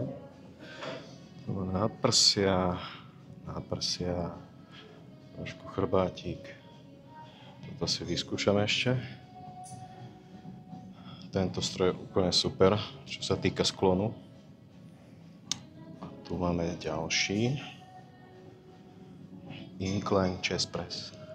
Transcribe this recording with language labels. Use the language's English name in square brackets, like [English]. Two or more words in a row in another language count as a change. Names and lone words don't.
[Slovak] Tu máme náprsia, trošku chrbátik. Toto si vyskúšame ešte. Tento stroj je úplne super, čo sa týka sklonu. A tu máme ďalší. [English] Incline chest press.